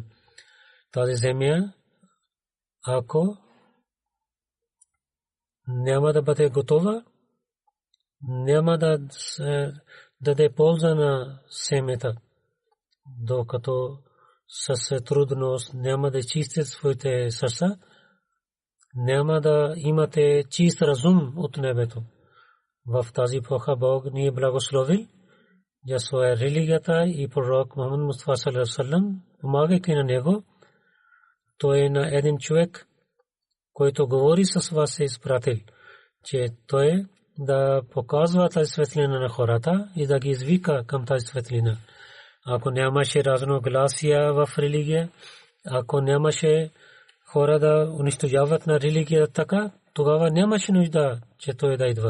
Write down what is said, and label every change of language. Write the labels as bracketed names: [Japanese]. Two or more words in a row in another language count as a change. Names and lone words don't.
[Bulgarian] Тази земя, ако няма да бъде готова, няма да даде полза на семета, докато с трудност няма да чистите своите сърца, няма да имате чист разум от небето. В тази епоха Бог ни е благословил за своя религията и пророк Мухаммад Мустафа [Arabic] صلى الله عليه وسلم, [Bulgarian] помагайки на него. Той е на един човек, който говори с вас, е изпратил, че той да показва тази светлина на хората и да ги извика към тази светлина. Ако нямаше разногласия в религия, ако нямаше хора да унищожават на религия така, тогава нямаше нужда, че той да идва.